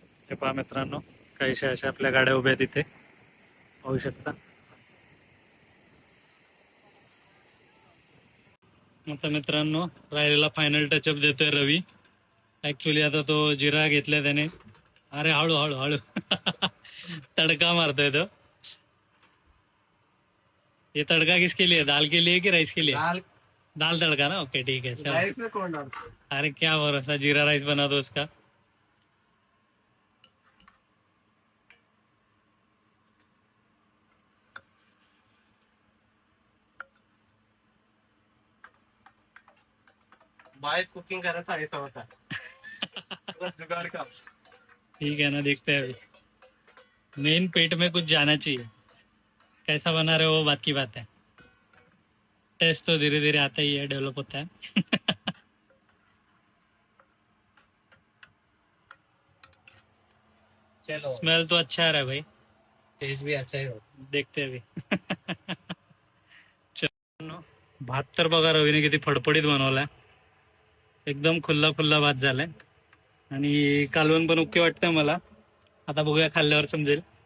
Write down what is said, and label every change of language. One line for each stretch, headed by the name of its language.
Marathi: हे पहा मित्रांनो, काहीशा अशा आपल्या गाड्या उभ्या आहेत तिथे, पाहू शकता. आता मित्रांनो राहिलेला फायनल टचअप देतोय रवी. ऍक्च्युली आता तो जिरा घेतलाय त्याने. अरे हळू हळू हळू तड़का मारतोय तो.
Hindi: ये तड़का किसके लिए, दाल के लिए कि राइस के लिए? दाल दाल तड़का ना, ओके ठीक है चलो. राइस में कौन डालता है? अरे क्या भरोसा, जीरा राइस बना दो उसका. बाईस कुकिंग करा था ऐसा होता है. बस जुगाड़ का. ठीक है ना, देखते हैं अभी. मेन पेट में कुछ जाना चाहिए. कैसा बना रहे हो वो बात की बात है. टेस्ट तो धीरे धीरे आता ही है, डेवलप होता है. चलो स्मेल तो अच्छा आ रहा है भाई. टेस्ट भी अच्छा ही हो. देखते हैं अभी.
Marathi: चलो, भात तर बघा रवीने किती फडफडीत बनवलाय. एकदम खुल्ला खुल्ला भात झालाय आणि कालवण पण ओके वाटतंय मला. आता बघूया खाल्ल्यावर समजेल.